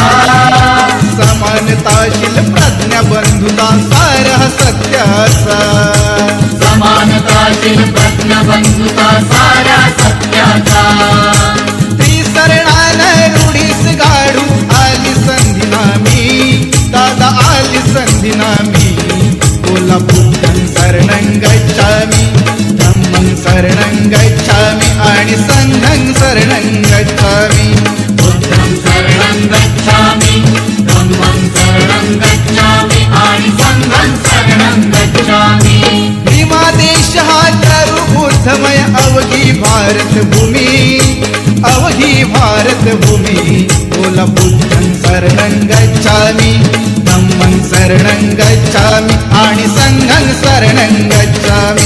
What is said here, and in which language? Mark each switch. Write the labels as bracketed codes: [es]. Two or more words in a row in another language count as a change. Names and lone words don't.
[mr] समानताशील प्रज्ञा बंधुता सारह सत्याचा समानताशील प्रज्ञबंधुता सारा सत्याचा त्रिसरणान रूढीस गाडू आली संधी नामी दादा आली संधी नामी बोला [pi] बुद्धं शरणं गच्छामि धम्मं शरणं गच्छामि [mr] आणि [pi] संघं शरणं गच्छामि बुद्धं शरणं गच्छामि धम्मं शरणं गच्छामि आणि संघं शरणं गच्छामि [mr] भीमा देश हा तरु बुद्धमय अवघी भारत भूमी अवघी भारत भूमी बोला [pi] बुद्धं शरणं गच्छामि धम्मं शरणं गच्छामि [mr] आणि [pi] संघं शरणं गच्छामि